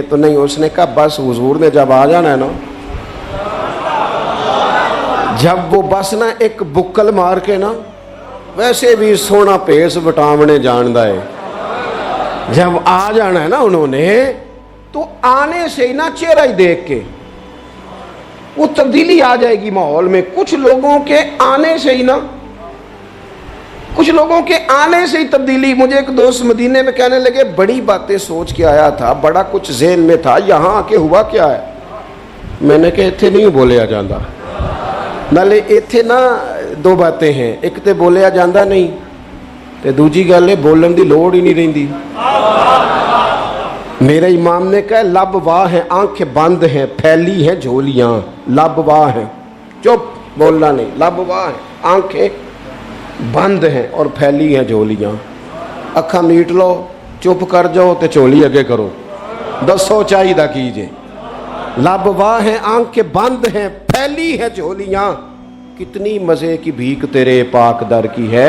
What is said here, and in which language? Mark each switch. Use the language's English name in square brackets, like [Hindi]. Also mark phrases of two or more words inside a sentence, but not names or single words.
[Urdu] تو نہیں، اس نے کہا بس حضور نے جب آ جانا ہے نا، جب وہ بس نا ایک بکل مار کے نا، ویسے بھی سونا پیس وٹامنے جاندا ہے، جب آ جانا ہے نا انہوں نے، تو آنے سے ہی نا چہرہ ہی دیکھ کے وہ تبدیلی آ جائے گی ماحول میں۔ کچھ لوگوں کے آنے سے ہی تبدیلی۔ مجھے ایک دوست مدینے میں کہنے لگے بڑی باتیں سوچ کے آیا تھا، بڑا کچھ ذہن میں تھا، یہاں آ کے ہوا کیا ہے؟ [Punjabi] میں نے کہا ایتھے نہیں بولیا جاندہ، نالے ایتھے نا دو باتیں ہیں، ایک تے بولیا جاندہ نہیں تے دوجی گل ہے بولن دی لوڑ ہی نہیں رہندی۔ [Urdu] میرے امام نے کہا لب واہ ہیں آنکھیں بند ہیں پھیلی ہیں جھولیاں، لب واہ ہیں، چپ، بولنا نہیں. لب واہ ہے، آنکھیں بند ہیں اور پھیلی ہیں جھولیاں. [Punjabi] اکھا میٹ لو، چپ کر جاؤ تو جھولی اگے کرو، دسو چاہیدا کیجیے. [Urdu] لب واہ ہے، آنکھیں بند ہیں، پھیلی ہے جھولیاں، کتنی مزے کی بھیک تیرے پاک در کی ہے.